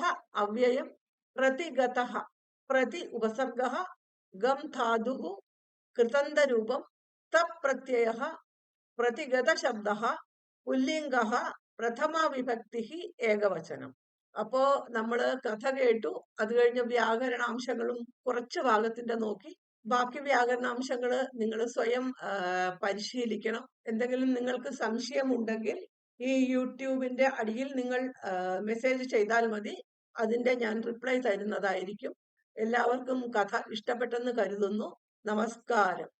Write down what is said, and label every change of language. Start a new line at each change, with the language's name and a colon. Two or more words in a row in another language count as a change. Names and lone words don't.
Sanskrit: अव्ययं प्रतिगतः प्रति उपसर्गः गम धातुः कृतन्तरूपं तप् प्रत्ययः प्रतिगत शब्दः पुल्लिङ्गः प्रथमा विभक्तिः एकवचനം
Malayalam: അപ്പോ നമ്മൾ കഥ കേട്ടു അത് കഴിഞ്ഞ് വ്യാകരണാംശങ്ങളും കുറച്ച് ഭാഗത്തിന്റെ നോക്കി ബാക്കി വ്യാകരണാംശങ്ങൾ നിങ്ങൾ സ്വയം പരിശീലിക്കണം എന്തെങ്കിലും നിങ്ങൾക്ക് സംശയമുണ്ടെങ്കിൽ ഈ യൂട്യൂബിന്റെ അടിയിൽ നിങ്ങൾ മെസ്സേജ് ചെയ്താൽ മതി അതിന്റെ ഞാൻ റിപ്ലൈ തരുന്നതായിരിക്കും എല്ലാവർക്കും കഥ ഇഷ്ടപ്പെട്ടെന്ന് കരുതുന്നു നമസ്കാരം